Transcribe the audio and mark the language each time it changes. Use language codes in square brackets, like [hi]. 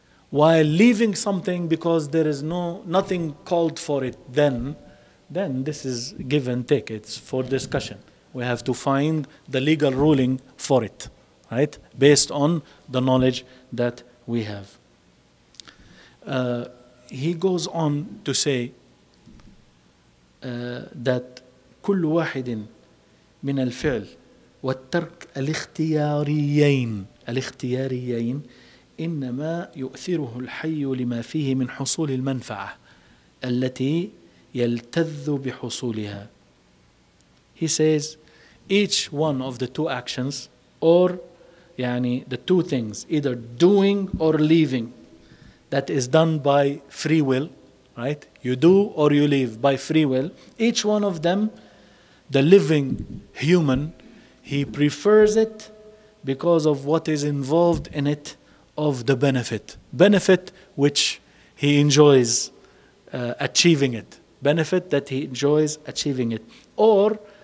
[en] While leaving something because there is nothing called for it, then this is give and take. It's for discussion. We have to find the legal ruling for it, right? Based on the knowledge that we have. He goes on to say that [ar] كل واحد من الفعل والترك الاختياريين إنما يؤثره الحي لما فيه من حصول المنفعة التي يلتذ بحصولها. [en] He says each one of the two actions, or the two things, either doing or leaving, that is done by free will, right? You do or you leave by free will. Each one of them, the living human, he prefers it because of what is involved in it of the benefit which he enjoys achieving it, benefit that he enjoys achieving it, or